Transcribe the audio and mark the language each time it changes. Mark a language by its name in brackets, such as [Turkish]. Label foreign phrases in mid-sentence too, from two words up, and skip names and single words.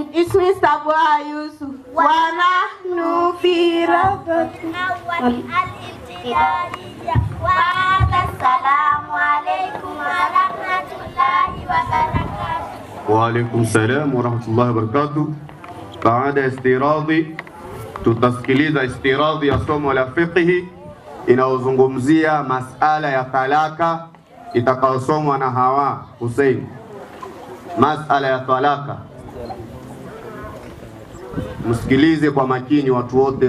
[Arabic] Ismi Stabwa Yusuf. ونحن في رفتنا al-ibtidaiya. والسلام عليكم ورحمة الله وبركاته. وعليكم السلام ورحمة الله وبركاته. [Swahili] Baada istiradhi, tutasikiliza istiradhi ya somo la fiqh inayozungumzia masala ya talaka itakayosomwa na Hawa Hussein. Masala ya talaka, msikilize kwa makini watu wote.